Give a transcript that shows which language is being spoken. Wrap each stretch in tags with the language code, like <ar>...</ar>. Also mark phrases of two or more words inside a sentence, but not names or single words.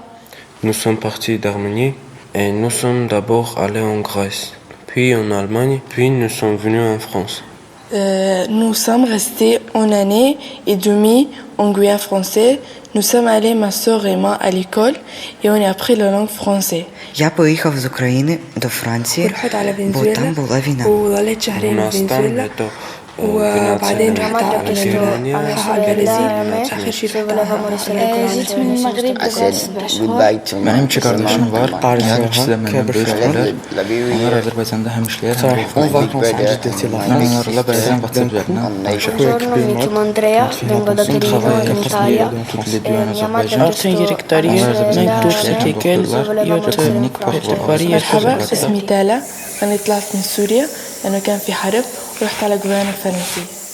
<fr>Nous sommes partis d'Arménie et nous sommes d'abord allés en Grèce, puis en Allemagne, puis nous sommes venus en France. Nous sommes restés 1 année et demie en Guyane française. Nous sommes allés, ma soeur et moi, à l'école et on a appris la langue française.</fr> <uk>Я поїхав з України до Франції, бо там була війна.</uk> <ar>وظليت شهرين في فنزويلا وبعدين رحت على البرازيل. آخر شيء رحت جيت من المغرب</ar> <tr>Benim kardeşim var. Kendisi de memnun. Onlar Azerbaycan'da hemşireler. Onlarla beraber WhatsApp-lerden</tr> <it>Buongiorno, mi chiamo Andrea, vengo da Torino in Italia. Mia madre ha</it> <ar>مرحبا اسمي تالا. أنا طلعت من سوريا لأنه كان في حرب ورحت على غويانا الفرنسية.</ar>